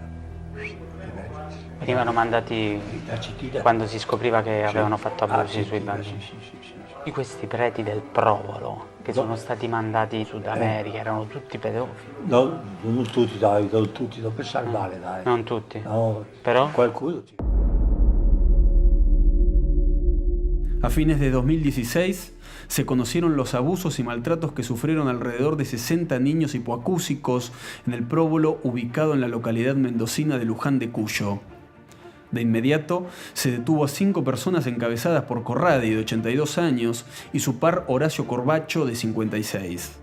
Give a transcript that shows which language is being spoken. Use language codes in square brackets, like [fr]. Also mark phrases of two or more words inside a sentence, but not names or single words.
[it] Venivano mandati quando si scopriva che avevano fatto abusi sui bambini. Sì. Di questi preti del Provolo che sono stati mandati in Sud America, erano tutti pedofili? No, non tutti, dai, non pensare male, dai. Non tutti? No, però? Qualcuno. [es] A fines de 2016 se conocieron los abusos y maltratos que sufrieron alrededor de 60 niños hipoacúsicos en el Provolo ubicado en la localidad mendocina de Luján de Cuyo. De inmediato se detuvo a 5 personas encabezadas por Corradi, de 82 años, y su par Horacio Corbacho, de 56.